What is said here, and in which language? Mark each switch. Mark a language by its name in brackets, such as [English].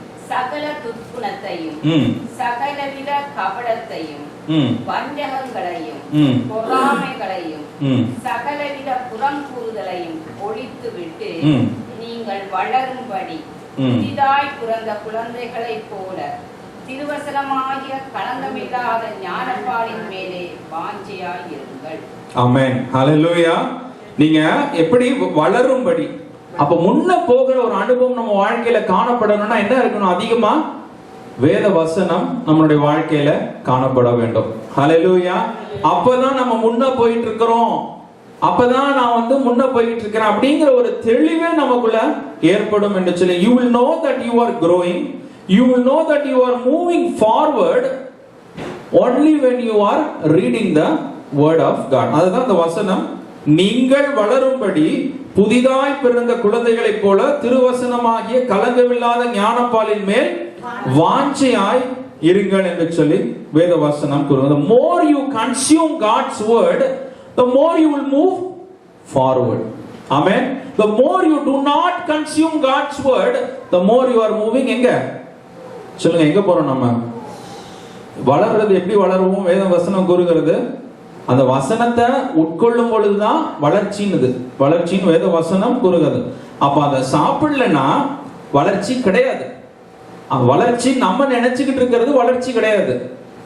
[Tamil] சகல துர்க்குணத்தையும் சகலவித கபடத்தையும் வஞ்சகங்களையும் பொறாமைகளையும் சகலவித புறங்கூறுதலையும் ஒழித்து விட்டு நீங்கள் வளரும்படி புதிதாய் பிறந்த குழந்தைகளைப் போல திருவசனமாகிய களங்கமில்லாத ஞானப்பாலின் மேலே வாஞ்சையாய் இருங்கள். ஆமென். ஹல்லேலூயா. நீங்க எப்படி வளரும்படி, அப்ப முன்ன போகிற ஒரு அனுபவம் நம்ம வாழ்க்கையில காணப்படணும்னா என்ன இருக்கணும்? அதிகமா வேத வசனம் நம்மளுடைய வாழ்க்கையில காணப்பட வேண்டும். ஹல்லேலூயா. அப்பதான் நம்ம முன்ன போயிட்டு இருக்கிறோம், அப்பதான் நான் முன்ன போயிட்டு இருக்கிறேன் அப்படிங்கிற ஒரு தெளிவே நமக்குள்ள ஏற்படும் என்று சொல்லி, [English] you will know that you are growing, you will know that you are moving forward only when you are reading the word of God. [Tamil] அதுதான் அந்த வசனம். நீங்கள் வளரும்படி புதிதாய் பிறந்த குழந்தைகளைப் போல திருவசனமாகிய கலங்கமில்லாத ஞானப்பாலின் மேல் வாஞ்சையாய் இருங்கள் என்று சொல்லி வேத வசனம் கூறுகிறது. [English] The more you consume God's word, the more you will move forward. Amen. The more you do not consume God's word, the more you are moving [Tamil] எங்க? சொல்லுங்க, எங்க போறோம்? நம்ம வளர்றது எப்படி வளருவோம்? வேத வசனம் கூறுகிறது, அந்த வசனத்தை உட்கொள்ளும் பொழுதுதான் வளர்ச்சின்னு வேத வசனம் கூறுகிறது. அப்ப அதை சாப்பிடலன்னா வளர்ச்சி கிடையாது. வளர்ச்சி நம்ம நினைச்சுக்கிட்டு இருக்கிறது வளர்ச்சி கிடையாது.